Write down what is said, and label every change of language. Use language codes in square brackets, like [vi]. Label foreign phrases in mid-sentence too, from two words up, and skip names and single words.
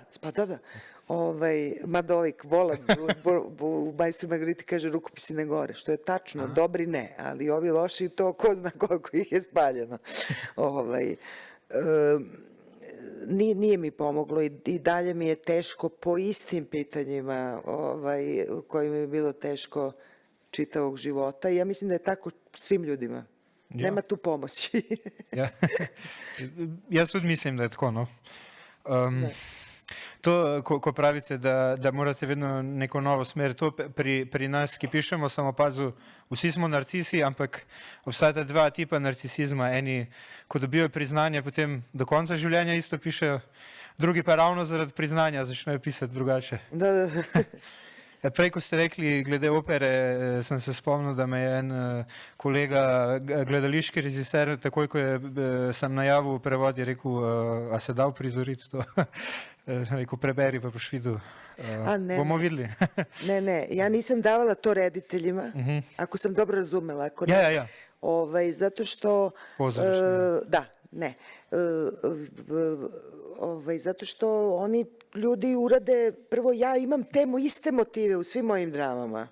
[sr] Madovik, Volan, u Majstru Margariti kaže rukopisi ne gore, što je tačno, dobri ne, ali ovi loši, to ko zna koliko ih je spaljeno. Nije mi pomoglo i dalje mi je teško po istim pitanjima kojima je bilo teško čitavog života i ja mislim da je tako svim ljudima. Nema tu pomoći. [sl] Jaz tudi mislim, da je tako. No. To, ko pravite, da morate vedno neko novo smer, to pri nas, ki pišemo, sem opazil, vsi smo narcisi, ampak obstajata dva tipa narcisizma. Eni, ko dobijo priznanje, potem do konca življenja isto pišejo, drugi pa ravno zaradi priznanja začnejo pisati drugače. Da. Prej, ko ste rekli glede opere, sem se spomnil, da me je en kolega, gledališki režiser, takoj, ko sem najavil prevod, je rekel, a se da uprizoriti to? Rekel, preberi, pa boš videl. Bomo videli. [sr] Ne, ja nisam davala to rediteljima, ako sam dobro razumela. [sl] Ja. [sr] Zato što... Pozorište. Da, ne. Zato što oni ljudi urade, prvo ja imam iste motive u svim mojim dramama.